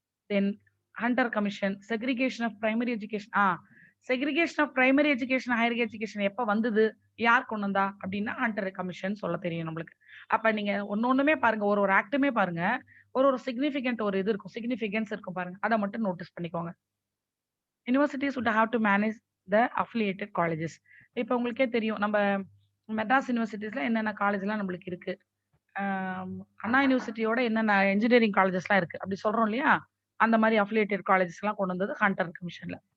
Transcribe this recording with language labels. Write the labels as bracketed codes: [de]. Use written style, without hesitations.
[en] Then Hunter commission, segregation of primary education. Segregation of primary education higher education [ta] எப்ப வந்தது, யார் கொண்டு வந்தா அப்படின்னா ஹண்டர் கமிஷன் சொல்ல தெரியும் நம்மளுக்கு. அப்ப நீங்க ஒன்னொண்ணுமே பாருங்க, ஒரு ஆக்டுமே பாருங்க, ஒரு சிக்னிபிகன்ட் ஒரு இது இருக்கும், சிக்னிபிகன்ஸ் இருக்கும் பாருங்க, அதை மட்டும் நோட்டீஸ் பண்ணிக்கோங்க. [en] Universities would have to manage the affiliated colleges. [ta] இப்ப உங்களுக்கே தெரியும், நம்ம மெட்ராஸ் யூனிவர்சிட்டிஸ்ல என்னென்ன காலேஜ் எல்லாம் நம்மளுக்கு இருக்கு, அண்ணா யூனிவர்சிட்டியோட என்னென்ன இன்ஜினியரிங் காலேஜஸ் எல்லாம் இருக்கு அப்படி சொல்றோம் இல்லையா, அந்த மாதிரி அஃபிலியேட்டட் காலேஜஸ் எல்லாம் கொண்டு வந்தது ஹண்டர் கமிஷன்ல.